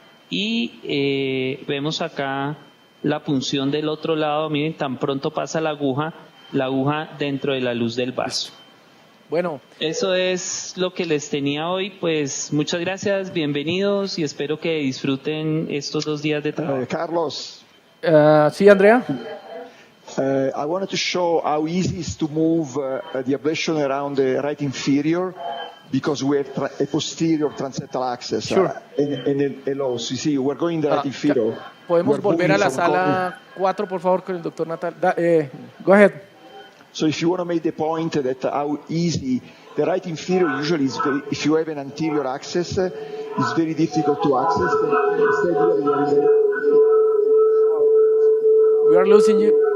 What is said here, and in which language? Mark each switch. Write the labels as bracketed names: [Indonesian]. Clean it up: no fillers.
[Spanish] Y vemos acá la punción del otro lado, miren, tan pronto pasa la aguja dentro de la luz del vaso. Bueno. Eso es lo que les tenía hoy, pues muchas gracias, bienvenidos y espero que disfruten estos 2 días de trabajo. Carlos. Sí, Andrea. [English] I wanted to show how easy it is to move the ablation around the right inferior because we have a posterior transeptal access. Sure. And low. So you see, we're going the right inferior. [Spanish] Podemos volver a la sala 4, por favor, con el doctor Natal. [English] Go ahead. So if you want to make the point that how easy the right inferior usually is, if you have an anterior access, is very difficult to access. Instead, we are losing you.